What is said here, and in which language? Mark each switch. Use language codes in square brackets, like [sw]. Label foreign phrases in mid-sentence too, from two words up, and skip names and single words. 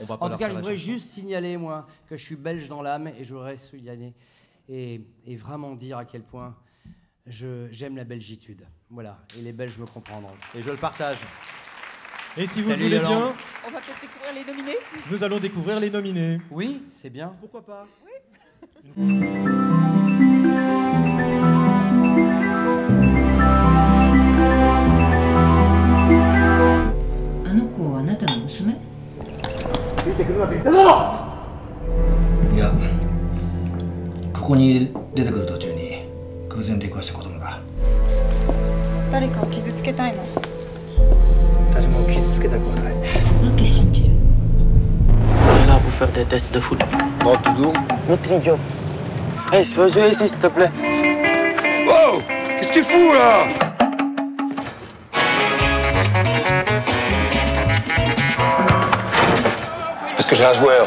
[fr] En tout cas, je voudrais juste signaler, moi, que je suis belge dans l'âme, et je voudrais souligner et vraiment dire à quel point j'aime la belgitude. Voilà, et les Belges me comprendront. Et je le partage. Et si vous le voulez bien, on va peut-être découvrir les nominés. Nous allons découvrir les nominés. Oui, c'est bien. Pourquoi pas? Oui. [ja] いや、ここに出てくる途中に偶然出くわした子供だ。誰かを傷つけたいの？誰も傷つけたくはない。 [fr] Lucky Shinji. On est là pour faire des tests de foot. Bon, Doudou. Notre idiot. Hey, je veux jouer ici, s'il te plaît. Wow! Qu'est-ce que tu fous là? Parce que j'ai un joueur.